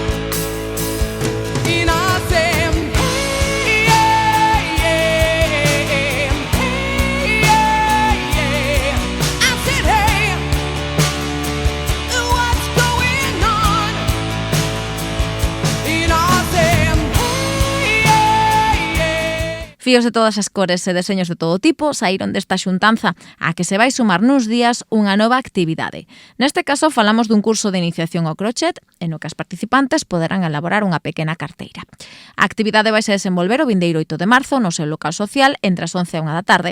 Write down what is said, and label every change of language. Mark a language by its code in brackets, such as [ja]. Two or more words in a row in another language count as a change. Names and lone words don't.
[en] And I say, hey, yeah, yeah, hey, yeah, yeah. I said, hey, what's going on? And I say, [gl] Fíos de todas as cores e deseños de todo tipo saíron desta xuntanza a que se vai sumar nuns días unha nova actividade. Neste caso falamos dun curso de iniciación ao crochet en o que as participantes poderán elaborar unha pequena carteira. A actividade vai se desenvolver o vindeiro 8 de marzo no seu local social entre as 11 e 1 da tarde.